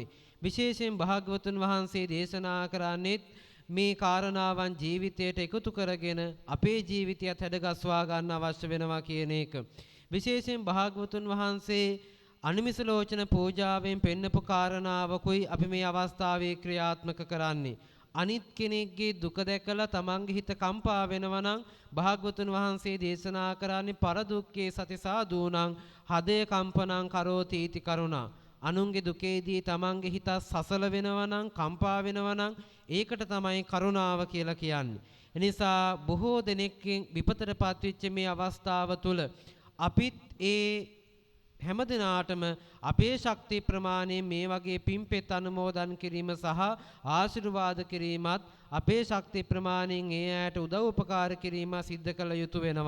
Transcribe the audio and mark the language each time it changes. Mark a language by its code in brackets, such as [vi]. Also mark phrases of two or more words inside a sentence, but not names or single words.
[si] විශේෂයෙන් භාග්‍යවතුන් වහන්සේ දේශනා කරන්නේත් මේ කාරණාවන් ජීවිතයට එකතු කරගෙන අපේ ජීවිතයත් හැඩගස්වා ගන්න අවශ්‍ය වෙනවා කියන එක. විශේෂයෙන් භාග්‍යවතුන් වහන්සේ අනිමිසලෝචන පූජාවෙන් පෙන්නපු කාරණාවකුයි අපි මේ අවස්ථාවේ ක්‍රියාත්මක කරන්නේ. අනිත් කෙනෙක්ගේ දුක දැකලා තමන්ගේ හිත කම්පා වෙනවා නම් භාග්‍යවතුන් වහන්සේ දේශනා කරන්නේ [pi] පරදුක්ඛේ සති සාදූනං හදේ කම්පනං කරෝති इति කරුණා. [si] අනුන්ගේ දුකේදී තමන්ගේ හිත සසල වෙනවා නම් කම්පා වෙනවා නම් ඒකට තමයි කරුණාව කියලා කියන්නේ. එනිසා බොහෝ දෙනෙක්ගෙන් විපතටපත් වෙච්ච මේ අවස්ථාව තුළ අපිත් ඒ හැම දිනාටම අපේ ශක්ති ප්‍රමාණයෙන් මේ වගේ පින්පෙත් අනුමෝදන් කිරීම සහ ආශිර්වාද කිරීමත් අපේ ශක්ති ප්‍රමාණයෙන් ඒ ඇයට උදව් උපකාර කිරීම සිද්ධ කළ යුතු වෙනවා.